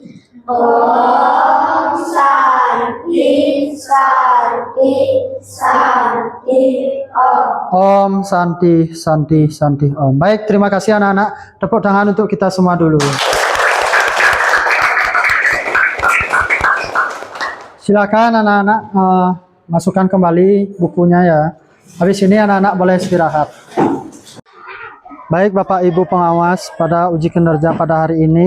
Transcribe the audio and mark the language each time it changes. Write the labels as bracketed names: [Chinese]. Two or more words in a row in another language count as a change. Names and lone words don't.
[Sanskrit] Om Santi, Santi, Santi, Om. Om Santi, Santi, Santi, Om. [Indonesian] Baik, terima kasih anak-anak. Tepuk tangan untuk kita semua dulu. Silakan anak-anak masukkan kembali bukunya ya. Habis ini anak-anak boleh istirahat. Baik Bapak Ibu pengawas pada uji kinerja pada hari ini.